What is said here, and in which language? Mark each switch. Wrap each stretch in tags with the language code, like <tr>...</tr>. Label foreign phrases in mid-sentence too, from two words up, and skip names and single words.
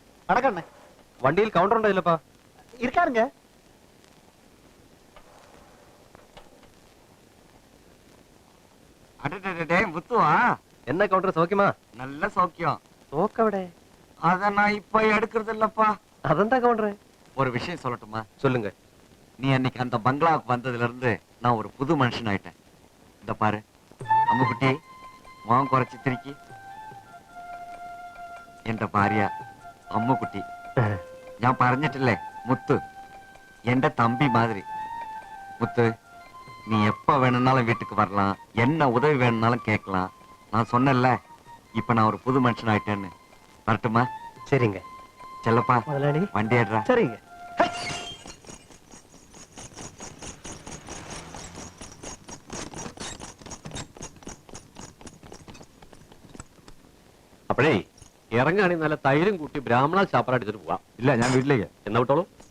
<ta>வணக்கண்ணே.</ta> <ml>വണ്ടിയിൽ കൗണ്ടർ ഉണ്ടോ ഇല്ലപ്പാ?</ml> <ta>இருக்காருங்க. அடடே முத்துவா,</ta> <ml>എന്നാ കൗണ്ടർ സൗഖ്യമാ?</ml> <ta>நல்ல சௌக்கியம்.</ta> <ml>തോക്കവിടെ?</ml> <ta>அத நான் இப்ப எடுக்கிறது இல்லப்பா.</ta> <ml>അതെന്താ കൗണ്ടർ?</ml> <ta>ஒரு விஷயம் சொல்லட்டுமா? சொல்லுங்க. நீ அன்னைக்கு அந்த பங்களாவுக்கு வந்ததுல இருந்து நான் ஒரு புது மனுஷன் ஆயிட்டேன். இந்த பாரு அம்முக்குட்டி, முகம் குறைச்சி திருக்கி.</ta> <ml>എന്റെ ഭാര്യ അമ്മുക്കുട്ടി. ഞാൻ പറഞ്ഞിട്ടില്ലേ മുത്ത്, എന്റെ തമ്പി മാതിരി.</ml> <ta>முத்து, நீ எப்ப வேணும்னாலும் வீட்டுக்கு வரலாம், என்ன உதவி வேணும்னாலும் கேட்கலாம். நான் சொன்னேன்ல, இப்ப நான் ஒரு புது மனுஷன் ஆயிட்டேன்னு. வரட்டுமா? சரிங்க செல்லப்பா, முதலாளி. வண்டி ஏடுறா. சரிங்க.</ta> <ml>അപ്പോഴേ ഇറങ്ങുകയാണെങ്കിൽ നല്ല തൈരും കൂട്ടി ബ്രാഹ്മണ ചാപ്പറ അടിച്ചിട്ട് പോവാം. ഇല്ല, ഞാൻ വീട്ടിലേക്ക്. എന്നാ വിട്ടോളൂ.</ml>